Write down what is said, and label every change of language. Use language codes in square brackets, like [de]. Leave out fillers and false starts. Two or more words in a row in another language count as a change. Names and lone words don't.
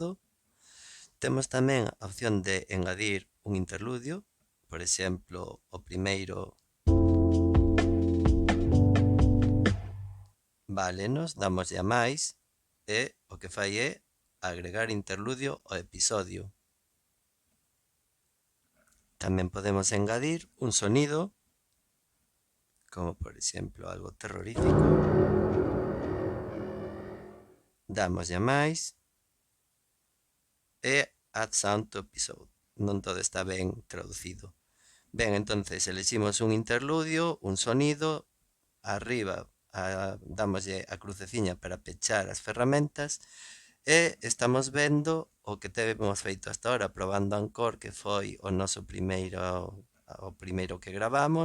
[gl] Temos tamén a opción de engadir un interludio, por exemplo, o primeiro válenos, damoslle a máis e o que fai é agregar interludio ao episodio. Tamén podemos engadir un sonido, como por exemplo algo terrorífico. Damoslle a máis e [en] add sound to episode. [gl] Non todo está ben traducido. Ben, entonces eleximos un interludio, un sonido, arriba damoslle a cruceciña para pechar as ferramentas e estamos vendo o que temos feito [es] hasta ahora [gl] probando Anchor, que foi o noso primeiro que gravamos.